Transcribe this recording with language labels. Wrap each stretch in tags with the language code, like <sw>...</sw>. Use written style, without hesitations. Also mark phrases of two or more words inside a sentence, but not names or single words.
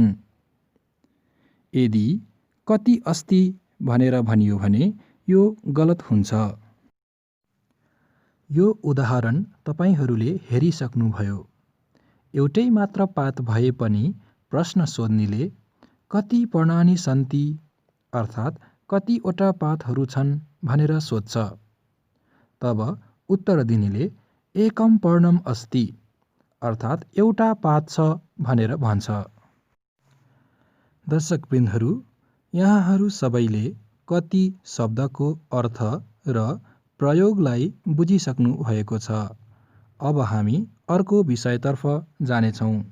<ne>यदि</ne> <sa>कति अस्ति</sa> <ne>भनेर भनियो भने यो गलत हुन्छ। यो उदाहरण तपाईहरूले हेरिसक्नुभयो। एउटै मात्र पात भए पनि प्रश्न सोध्नेले</ne> <sa>कति पर्णानि सन्ति</sa> <ne>अर्थात् कतिवटा पातहरू छन् भनेर सोध्छ। तब उत्तर दिनेले</ne> <sa>एकम पर्णम अस्ति</sa> <ne>अर्थात् एउटा पात छ भनेर भन्छ। दर्शकवृन्दहरू, यहाँहरू सबैले कति शब्दको अर्थ र प्रयोगलाई बुझिसक्नु भएको छ। अब हामी अर्को विषयतर्फ जानेछौँ।</ne>